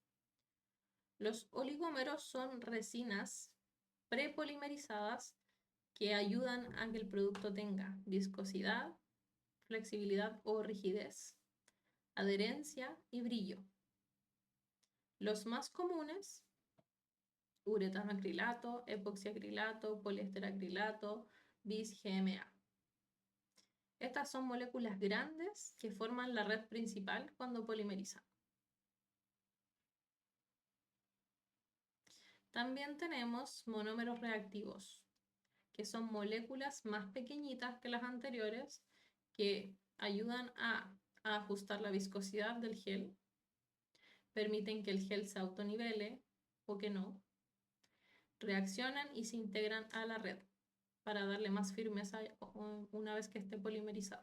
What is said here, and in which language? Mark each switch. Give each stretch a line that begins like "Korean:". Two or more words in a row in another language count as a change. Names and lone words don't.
Spanish: Los oligómeros son resinas prepolimerizadas que ayudan a que el producto tenga viscosidad, flexibilidad o rigidez, adherencia y brillo. Los más comunes: uretano acrilato, epoxiacrilato, poliéster acrilato, bis-GMA. Estas son moléculas grandes que forman la red principal cuando polimerizan. También tenemos monómeros reactivos, que son moléculas más pequeñitas que las anteriores, que ayudan a ajustar la viscosidad del gel, permiten que el gel se autonivele o que no, reaccionan y se integran a la red para darle más firmeza una vez que esté polimerizado.